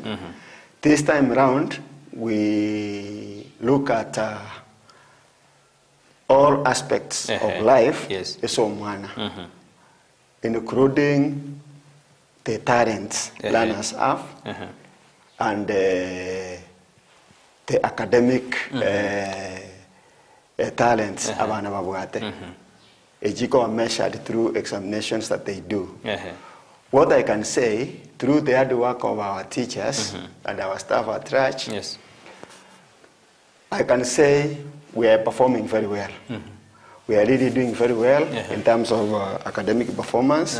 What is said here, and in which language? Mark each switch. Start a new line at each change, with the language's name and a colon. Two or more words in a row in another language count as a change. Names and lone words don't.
English: This time around, we look at all aspects of life. Yes. Including the talents learners have and the academic talents
Gusii: abana babwate.
English: Ejiko are measured through examinations that they do. What I can say, through the hard work of our teachers and our staff at church, Yes. I can say we are performing very well. We are really doing very well in terms of academic performance.